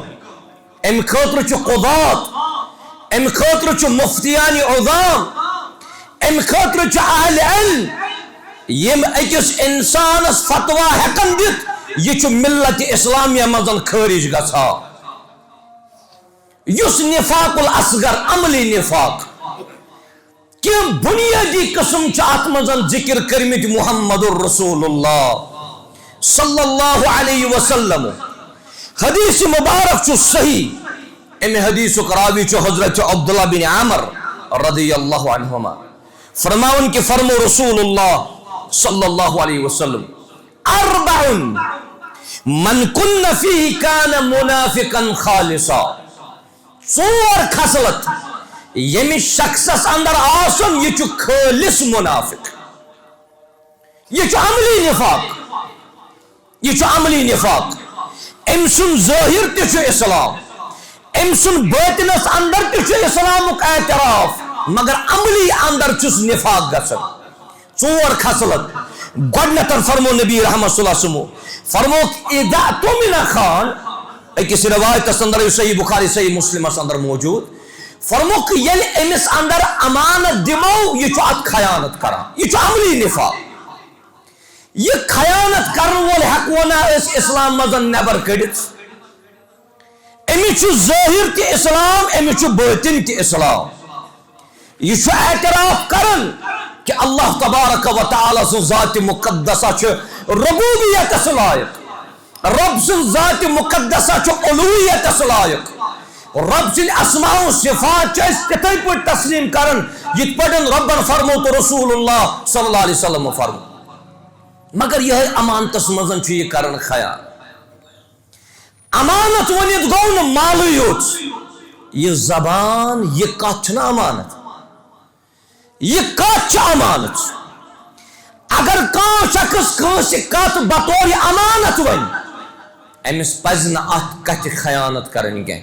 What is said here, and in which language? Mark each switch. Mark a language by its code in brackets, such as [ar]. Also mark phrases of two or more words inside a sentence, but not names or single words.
[ks] امہِ خٲطرٕ چھُ قُضات امہِ خٲطرٕ چھُ مفتیان عظام امہِ خٲطرٕ چھُ اہل علم یم أکِس انسانس فتوا ہٮ۪کن دِتھ یہِ چھُ ملت اسلامیہ منٛز خٲرج گژھان. یُس [ar] نفاق الاصغر [ks] عملی نفاق کینٛہہ بنیٲدی قسم چھِ اتھ منٛز ذکر کٔرمٕتۍ محمد رسول اللہ صلی اللہ علیہ وسلم. حدیث مبارک چھُ صحیح. امہِ حدیثُک راوی چھُ حضرت عبداللہ بن عمر رضی اللہ عنہما. فرماون کہ فرمو رسول اللہ صلی اللہ علیہ وسلم [ar] اربع من کن فیہ کان منافقا خالصا. [ks] ژور خصلت ییٚمہِ شخصس اندر آسن یہِ چھُ خٲلص منافق. یہِ چھُ عملی نفاق. یہِ چھُ عملی نفاق. أمۍ سُنٛد ظٲہر تہِ چھُ اسلام أمۍ سُنٛد باطنس اندر تہِ چھُ اسلامُک اعتراف مگر عملی اندر چھُس نفاق گژھان. ژور خصلت. گۄڈنیتھ فرمو نبی رحمت صلی اللہ علیہ وسلم فرموک [ar] اذا اؤتمن خان. [ks] أکِس روایتس اندر یُس صحیح بخاری صحیح مسلمس اندر موجود فرموک ییٚلہِ أمِس اندر امانت دِمو یہِ چھُ اتھ خیانت کران. یہِ چھُ عملی نفاق. یہ خیانت کرن وول ہیکو نا اس اسلام مزن نبر کڑت. امچ ظاہر تہ اسلام امچ باطن تہ اسلام. یہ اعتراف کرن کہ اللہ تبارک و تعالی سن ذات مقدسہ چھ ربوبیت لائق. رب سن ذات مقدسہ چھ الوہیت لائق. رب سن اسماء و صفات چھ تتھے پٲٹھۍ تسلیم کرن یِتھ پٲٹھۍ ربن فرمو تو رسول اللہ صلی اللہ علیہ وسلم فرمو. مگر یہ امانتس مزن چھ یہ کرن خیال. امانت ونت گو نا مالے یوت. یہ زبان یہ کتھ چھنا امانت. یہ کتھ چھ امانت. اگر کان شخص کانس کتھ بطور امانت ون امس پز نا ات کتھ خیانت کرن کی.